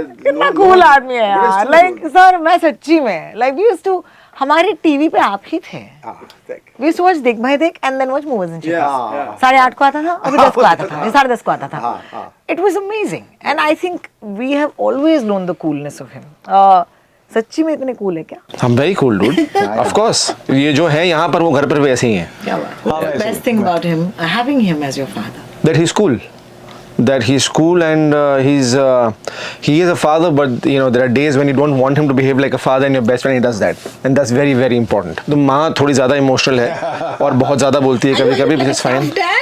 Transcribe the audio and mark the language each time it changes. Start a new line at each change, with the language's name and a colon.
Hindi: कितना cool आदमी है यार. Like, sir, मैं सच्ची में. Like,
English: we used to,
Hindi: हमारे टीवी पे आप ही थे.
English: We used to watch Dekh Bhai Dekh and then watch Movies and Chicks. Yeah.
Hindi: 8:30 को आता था, अभी 10 को आता था, 10:30 को आता था.
English: It was amazing, and I think we have always known the coolness of him.
Hindi: सच्ची में इतने कूल है क्या?
English: I'm very cool, dude. Of course.
Hindi: ये जो है यहाँ पर वो घर पर भी ऐसे ही हैं. क्या बात?
English: Best thing about him, having him as your father. That he's cool. That he's cool, and he is a father, but you know there are days when you don't want him to behave like a father, and your best friend he does that, and that's very very important.
Hindi: तो माँ थोड़ी ज़्यादा emotional है और बहुत ज़्यादा बोलती है कभी-कभी,
English: which is fine.